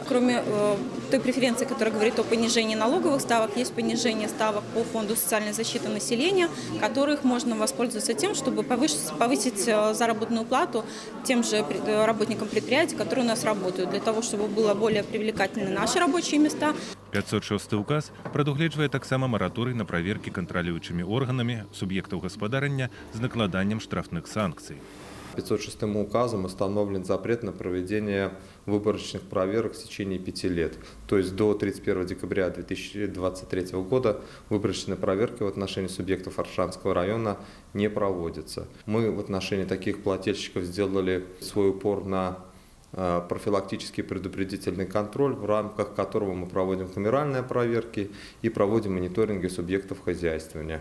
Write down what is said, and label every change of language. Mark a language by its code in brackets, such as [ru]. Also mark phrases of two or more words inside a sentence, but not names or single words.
[ru] Кроме той преференции, которая говорит о понижении налоговых ставок, есть понижение ставок по фонду социальной защиты населения, которых можно воспользоваться тем, чтобы повысить заработную плату тем же работникам предприятий, которые у нас работают, для того, чтобы было более привлекательны наши рабочие места. [be] 506 указ прадугледжвае таксама мараторый на праверкі кантралюючымі органамі суб'ектаў гаспадарання з накладаннем штрафных санкцый. [ru] 506 указом установлен запрет на проведение выборочных проверок в течение 5 лет. То есть до 31 декабря 2023 года выборочные проверки в отношении субъектов Аршанского района не проводятся. Мы в отношении таких плательщиков сделали свой упор на профилактический предупредительный контроль, в рамках которого мы проводим камеральные проверки и проводим мониторинги субъектов хозяйствования.